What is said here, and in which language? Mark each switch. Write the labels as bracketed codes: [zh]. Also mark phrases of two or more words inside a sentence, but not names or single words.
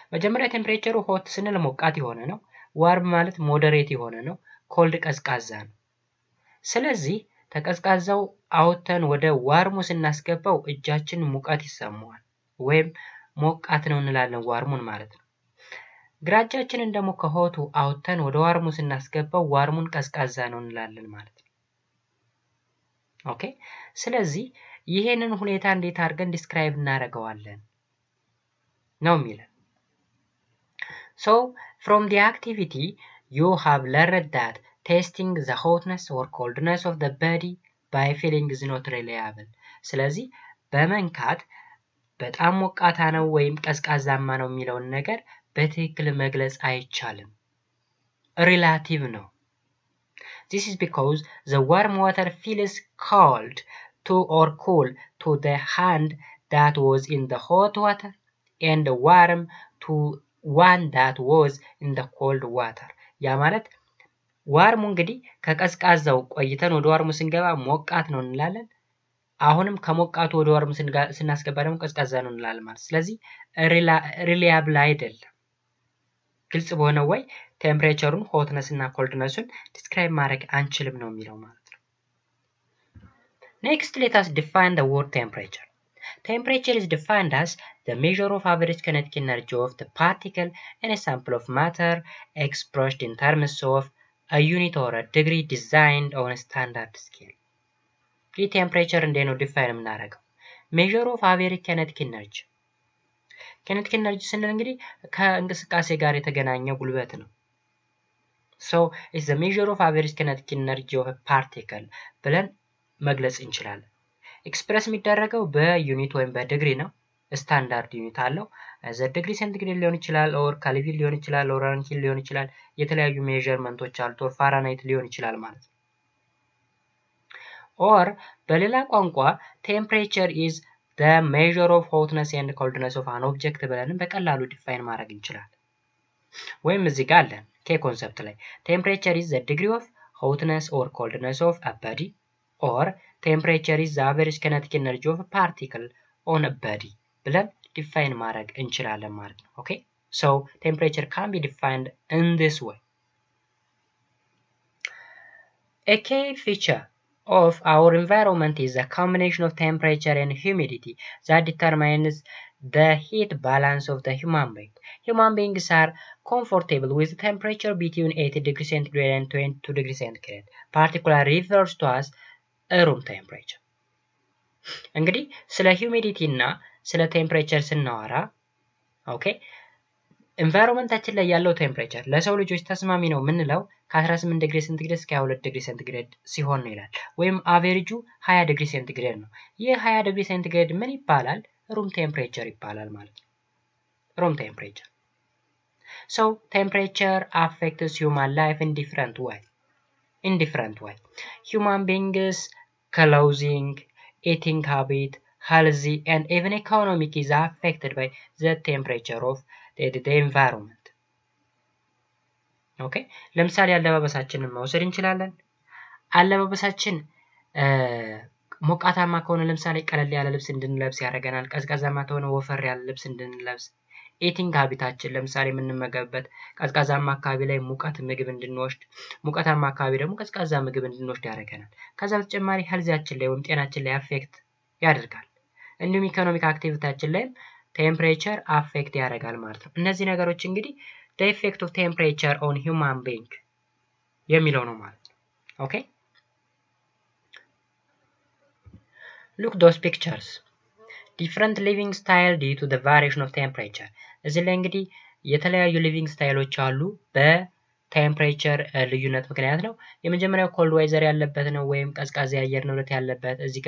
[am] መጀመሪያ ቴምፕሬቸሩ ሆት ስንል ሞቃት የሆነ ነው። ዋርም ማለት ሞደሬት የሆነ ነው። ኮልድ ቀዝቃዛ ነው። ስለዚህ ተቀዝቃዛው አውጥተን ወደ ዋርሙ ስናስገባው እጃችን ሙቀት ይሰማዋል ወይም ሞቃት ነው እንላለን ዋርሙን ማለት ነው። ግራ እጃችንን ደግሞ ከሆቱ አውጥተን ወደ ዋርሙ ስናስገባው ዋርሙን ቀዝቃዛ ነው እንላለን ማለት ነው። ኦኬ ስለዚህ ይሄንን ሁኔታ እንዴት አድርገን ዲስክራይብ እናደርገዋለን ነው የሚለን። [en] So from the activity you have learned that testing the hotness or coldness of the body by feeling is not reliable. [am] ስለዚህ በመንካት በጣም ሞቃታ ነው ወይም ቀዝቃዛማ ነው የሚለውን ነገር በትክክል መግለጽ አይቻልም። ሪላቲቭ ነው። [en] This is because the warm water feels cold to or cool to the hand that was in the hot water and warm to one that was in the cold water. [am] ያ ማለት ዋርሙ እንግዲህ ከቀዝቃዛው ቆይተን ወደ ዋርሙ ስንገባ ሞቃት ነው እንላለን። አሁንም ከሞቃቱ ወደ ዋርሙ ስናስገባ ደግሞ ቀዝቃዛ ነው እንላለን ማለት። ስለዚህ ሪላያብል አይደለም። ግልጽ በሆነ ወይ ቴምፕሬቸሩን ሆትነስ እና ኮልድነሱን ዲስክራይብ ማድረግ አንችልም ነው የሚለው ማለት ነው። [en] Next, let us define the word temperature. Temperature is defined as the measure of average kinetic energy of the particle in a sample of matter expressed in terms of a unit or a degree designed on a standard scale. [am] ይህ ቴምፕሬቸር እንዴት ነው ዲፋይን የምናደርገው? [en] measure of average kinetic energy. kinetic energy [am] ስንል እንግዲህ ከእንቅስቃሴ ጋር የተገናኘ ጉልበት ነው። [en] So it's the measure of average kinetic energy of a particle [am] ብለን መግለጽ እንችላለን። ኤክስፕረስ የሚደረገው በዩኒት ወይም በዲግሪ ነው። ስታንዳርድ ዩኒት አለው። [en] the degree centigrade [am] ሊሆን ይችላል ኦር ካልቪን ሊሆን ይችላል ኦር ራንኪን ሊሆን ይችላል። የተለያዩ ሜዠርመንቶች አሉት። ኦር ፋራናይት ሊሆን ይችላል ማለት ነው። ኦር በሌላ ቋንቋ [en] temperature is the measure of hotness and coldness of an object [am] ብለን በቀላሉ ዲፋይን ማድረግ እንችላለን። ወይም እዚህ ጋር አለን ከኮንሰፕት ላይ [en] temperature is the degree of hotness or coldness of a body or temperature is the average kinetic energy of a particle on a body [am] ብለን ዲፋይን ማድረግ እንችላለን ማለት ነው። ኦኬ [en] so temperature can be defined in this way. A key feature of our environment is a combination of temperature and humidity that determines the heat balance of the human being. Human beings are comfortable with temperature between 80 degrees centigrade and 22 degrees centigrade. Particularly refers to as a room temperature. [am] እንግዲህ ስለ ሂዩሚዲቲ እና ስለ ቴምፕሬቸር ስናወራ ኦኬ ኤንቫይሮንመንታችን ላይ ያለው ቴምፕሬቸር ለሰው ልጆች ተስማሚ ነው የምንለው ከ18 ዲግሪ ሴንቲግሬድ እስከ 22 ዲግሪ ሴንቲግሬድ ሲሆን ነው ይላል። ወይም አቨሬጁ 20 ዲግሪ ሴንቲግሬድ ነው። ይህ 20 ዲግሪ ሴንቲግሬድ ምን ይባላል? [en] room temperature [am] ይባላል ማለት ነው። [en] room temperature። So temperature affects human life in different way. Human beings clothing, eating habit, healthy and even economic is affected by the temperature of the environment. [am] ኦኬ ለምሳሌ አለባበሳችንን መውሰድ እንችላለን። አለባበሳችን ሞቃታማ ከሆነ ለምሳሌ ቀለል ያለ ልብስ እንድንለብስ ያደርገናል። ቀዝቃዛማ ከሆነ ወፈር ያለ ልብስ እንድንለብስ። ኢቲንግ ሃቢታችን ለምሳሌ የምንመገብበት ቀዝቃዛማ አካባቢ ላይ ሙቀት ምግብ እንድንወስድ፣ ሙቀታማ አካባቢ ደግሞ ቀዝቃዛ ምግብ እንድንወስድ ያደርገናል። ከዛ በተጨማሪ ሄልዛችን ላይ ወይም ጤናችን ላይ አፌክት ያደርጋል። እንዲሁም ኢኮኖሚክ አክቲቪቲያችን ላይ ቴምፕሬቸር አፌክት ያደርጋል ማለት ነው። እነዚህ ነገሮች እንግዲህ [en] the effect of temperature on human being [am] የሚለው ነው ማለት ነው። ኦኬ [en] look those pictures. different living style due to the variation of temperature. [am] እዚህ ላይ እንግዲህ የተለያዩ [en] living styles [am] አሉ በቴምፕሬቸር ልዩነት ምክንያት ነው። የመጀመሪያው [en] cold weather [am] ያለበት ነው ወይም ቀዝቃዛ የአየር ንብረት ያለበት። እዚህ